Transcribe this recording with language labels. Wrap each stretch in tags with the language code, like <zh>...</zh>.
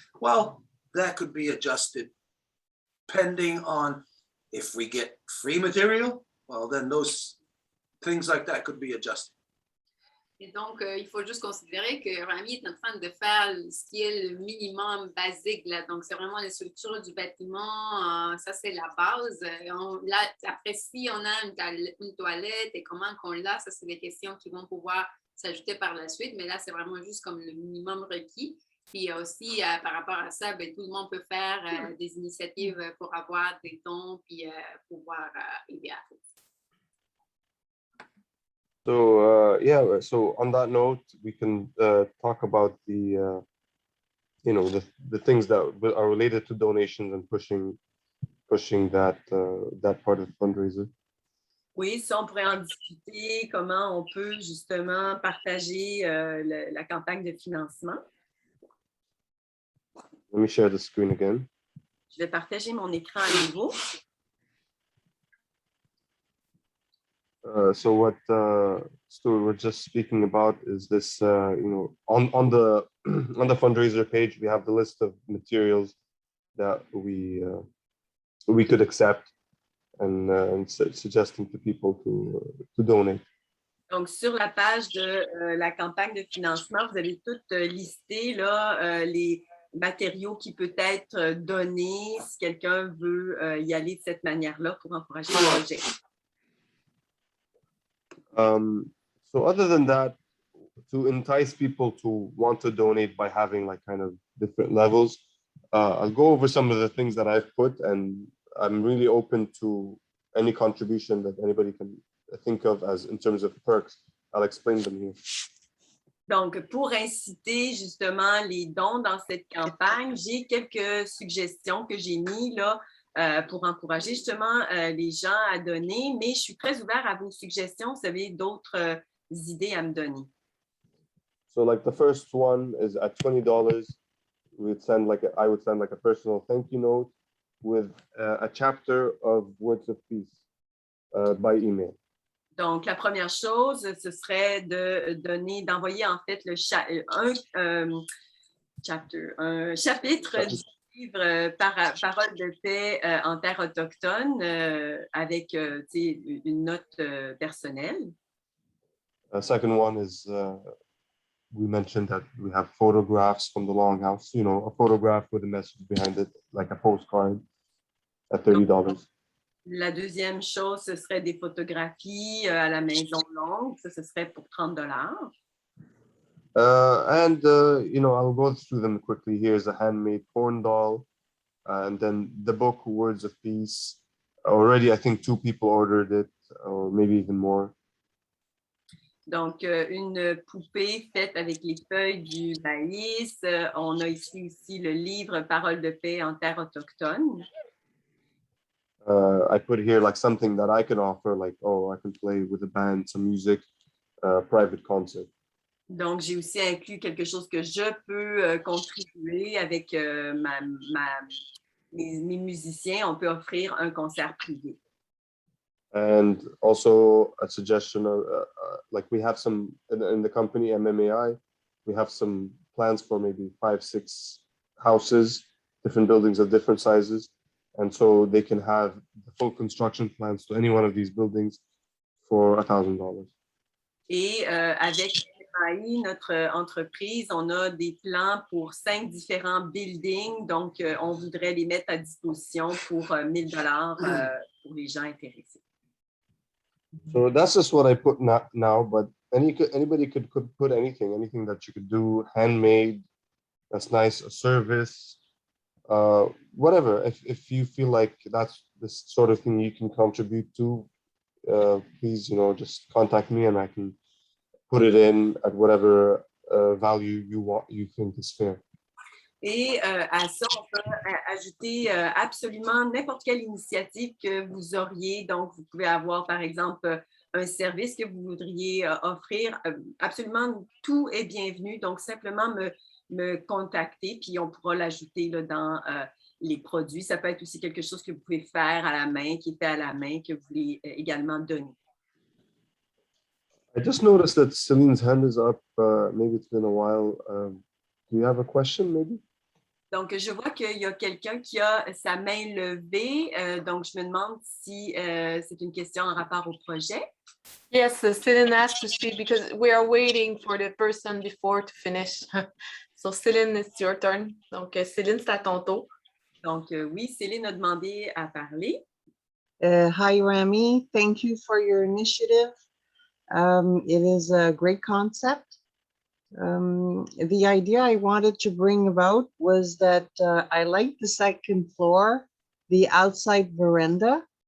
<en>Well, that could be adjusted depending on if we get free material, well, then those things like that could be adjusted.</en> <fr>Et donc, il faut juste considérer que Rami est en train de faire ce qui est le minimum basique. Là. Donc, c'est vraiment les structures du bâtiment. Ça, c'est la base. Là, après, si on a une toilette et comment qu'on l'a, ça, c'est des questions qui vont pouvoir s'ajouter par la suite. Mais là, c'est vraiment juste comme le minimum requis. Puis aussi, par rapport à ça, ben, tout le monde peut faire des initiatives pour avoir des dons puis pouvoir aider à tout.</fr> <en>So yeah, so on that note, we can talk about the you know the things that are related to donations and pushing that that part of the fundraiser.</en> <fr>Oui, ça, on pourrait en discuter, comment on peut justement partager la campagne de financement.</fr> <en>Let me share the screen again.</en> <fr>Je vais partager mon écran à nouveau.</fr> <en>So what Stuart was just speaking about is this, you know, on the on the fundraiser page, we have the list of materials that we could accept and suggesting to people to donate.</en> <fr>Donc, sur la page de la campagne de financement, vous avez tout listé là, les matériaux qui peuvent être donnés si quelqu'un veut y aller de cette manière-là pour encourager le projet.</fr> <en>So other than that, to entice people to want to donate by having like kind of different levels, I'll go over some of the things that I've put, and I'm really open to any contribution that anybody can think of as in terms of perks. I'll explain them here.</en> <fr>Donc, pour inciter justement les dons dans cette campagne, j'ai quelques suggestions que j'ai mis là pour encourager justement les gens à donner, mais je suis très ouvert à vos suggestions. Vous avez d'autres idées à me donner.</fr> <en>So like the first one is at $20, I would send like a personal thank you note with a chapter of Words of Peace by email.</en> <fr>Donc, la première chose, ce serait d'envoyer en fait un chapitre du livre Paroles de paix en terre autochtone avec une note personnelle.</fr> <en>Second one is we mentioned that we have photographs from the Longhouse, you know, a photograph with a message behind it, like a postcard at $30.</en> <fr>La deuxième chose, ce serait des photographies à la Maison Longue. Ça, ce serait pour $30.</fr> <en>You know, I'll go through them quickly. Here's a handmade corn doll, and then the book Words of Peace. Already, I think 2 people ordered it, or maybe even more.</en> <fr>Donc, une poupée faite avec les feuilles du maïs. On a ici aussi le livre Paroles de paix en terre autochtone.</fr> <en>I put here like something that I can offer, like, oh, I can play with a band, some music, private concert.</en> <fr>Donc, j'ai aussi inclus quelque chose que je peux contribuer avec mes musiciens. On peut offrir un concert privé.</fr> <en>And also a suggestion of, like we have some, in the company MMAI, we have some plans for maybe 5-6 houses, different buildings of different sizes. And so they can have the full construction plans to any one of these buildings for $1,000.</en> <fr>Et avec MMAI, notre entreprise, on a des plans pour 5 différents buildings. Donc, on voudrait les mettre à disposition pour $1,000 pour les gens intéressés.</fr> <en>So that's just what I put now, but anybody could put anything that you could do, handmade, that's nice, a service, whatever. If you feel like that's the sort of thing you can contribute to, please, you know, just contact me and I can put it in at whatever value you think is fair.</en> <fr>Et à ça, on peut ajouter absolument n'importe quelle initiative que vous auriez. Donc, vous pouvez avoir, par exemple, un service que vous voudriez offrir. Absolument, tout est bienvenu. Donc, simplement me contacter, puis on pourra l'ajouter dans les produits. Ça peut être aussi quelque chose que vous pouvez faire à la main, qui est fait à la main, que vous voulez également donner.</fr> <en>I just noticed that Celine's hand is up. Maybe it's been a while. Do you have a question, maybe?</en> <fr>Donc, je vois qu'il y a quelqu'un qui a sa main levée. Donc, je me demande si c'est une question en rapport au projet.</fr> <en>Yes, Céline asked to speak because we are waiting for the person before to finish. So Céline, it's your turn.</en> <fr>Donc, Céline, c'est à ton tour. Donc, oui, Céline a demandé à parler.</fr> <en>Hi, Rami. Thank you for your initiative. It is a great concept. The idea I wanted to bring about was that I like the second floor, the outside veranda.</en>